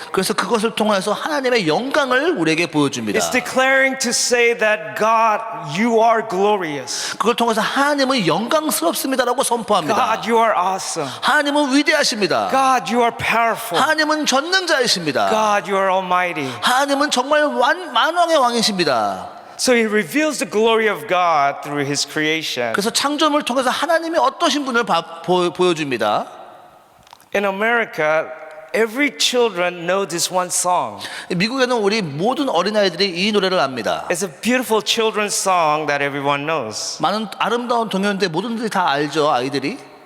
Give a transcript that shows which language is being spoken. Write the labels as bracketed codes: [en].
[ko] 그래서 그것을 통해서 하나님의 영광을 우리에게 보여줍니다. [en] It's declaring to say that God, you are glorious. [ko] 그걸 통해서 하나님은 영광스럽습니다라고 선포합니다. [en] God, you are awesome. [ko] 하나님은 위대하십니다. [en] God, you are powerful. [ko] 하나님은 전능자이십니다. [en] God, you are almighty. [ko] 하나님은 정말 만왕의 왕이십니다. [en] So He reveals the glory of God through His creation. [ko] 그래서 창조물을 통해서 하나님이 어떠신 분을 보여줍니다. [en] In America, every children know this one song. [ko] 미국에는 우리 모든 어린아이들이 이 노래를 압니다. [en] It's a beautiful children's song that everyone knows. [ko] 많은 아름다운 동요인데 모든 분들이 다 알죠, 아이들이.